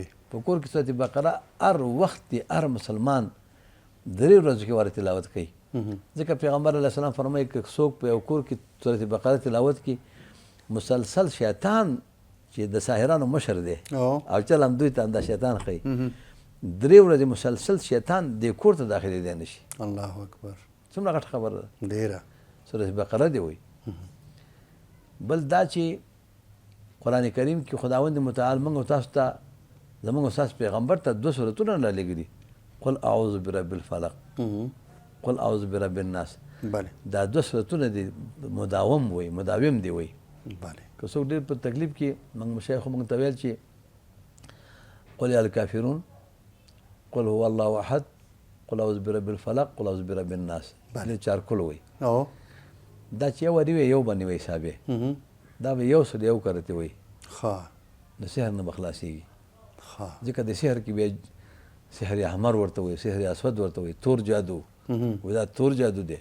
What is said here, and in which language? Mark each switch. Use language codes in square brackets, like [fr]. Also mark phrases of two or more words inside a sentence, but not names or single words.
[ps] سورت بقره هر وخت هر مسلمان 3 ورځو کې واره تلاوت کوي، ځکه پیغمبر [ar] علیه السلام [ps] فرمایي که څوک په یو کور کې سورت بقره تلاوت کړي، مسلسل شیطان چې د ساحرانو مشر دی او چل هم دوی ته دا شیطان ښیي، 3 ورځې مسلسل شیطان دې کور ته داخلېدی نه شي. [ar] الله اکبر. [ps] څومره غټه خبره ده. ډېره. سورت بقره دی وایي. بل دا چې قرآن کریم کې خداوند متعال موږ او تاسو ته زموږ او ستاسو پیغمبر ته 2 سورتونه رالیږلي، [ar] قل اعوذ برب الفلق، قل اعوذ برب الناس. [ps] بله. دا 2 سورتونه دي مداوم وایي، مداوم دی وایي. بله. که څوک ډېر په تکلیف کې موږ مشایخ موږ ته ویل چې [ar] قل یا الکافرون، قل هو الله احد، قل اعوذ برب الفلق، قل اعوذ برب الناس. [ps] دې 4 کل وایي. دا چې یو واري وایي یو باندې وایي حساب یې، دا به یو سل یو کرته وایي. د سحر نه به خلاصېږي، ځکه د سحر کې بیا [ar] سحر احمر [ps] ورته وایي، [ar] سحر اسود [ps] ورته وایي، تور جادو وایي، دا تور جادو دی،